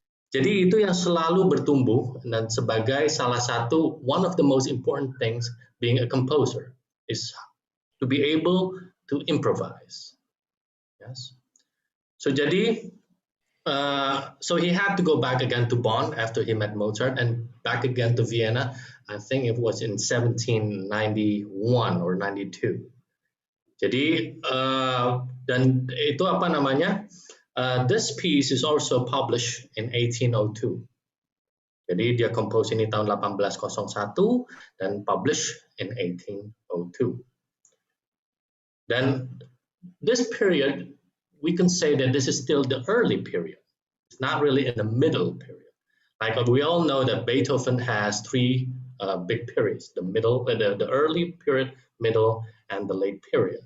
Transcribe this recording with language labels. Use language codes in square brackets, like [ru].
[id] Jadi itu yang selalu bertumbuh, dan sebagai salah satu, [en] one of the most important things being a composer is to be able to improvise. Yes. So jadi, so he had to go back again to Bonn after he met Mozart and back again to Vienna. I think it was in 1791 or 92. [id] Jadi dan itu apa namanya? [en] This piece is also published in 1802. [id] Jadi dia compose ini tahun 1801 dan [en] published in 1802. Dan this period, we can say that this is still the early period. It's not really in the middle period. Like we all know that Beethoven has three big periods: the middle, the early period, middle, and the late period.